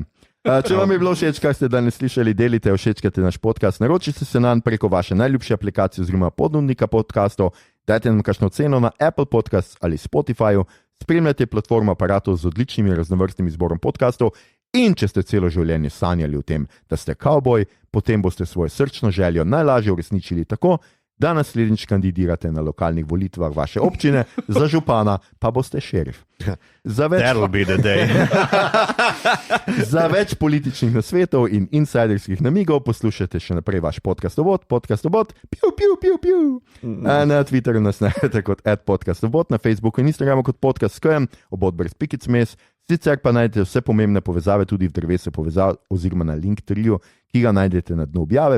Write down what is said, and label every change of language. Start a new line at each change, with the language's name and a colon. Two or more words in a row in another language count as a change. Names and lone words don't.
Slovenian: Če vam je bilo všeč, kar ste danes slišali, delite, všečkajte naš podcast, naročite se nanj preko vaše najljubše aplikacije oziroma ponudnika podcastov, dajte nam kakšno ceno na Apple Podcasts ali Spotifyju, spremljate platformo Apparatus z odličnim in raznovrstnim izborom podcastov in če ste celo življenje sanjali o tem, da ste kavboj, potem boste svojo srčno željo najlažje uresničili tako, da naslednjič kandidirate na lokalnih volitvah vaše občine, za župana pa boste šerif.
English: That'll be the day.
Slovenian: Za več političnih nasvetov in insiderskih namigov poslušajte še naprej vaš podcastobot, na Twitterju nas najdete kot @podcastobot, na Facebooku in Instagramu kot podcast.com, obot brez pikic mes, sicer pa najdete vse pomembne povezave tudi v drevesu povezav oziroma na Linktree, ki ga najdete na dnu objave.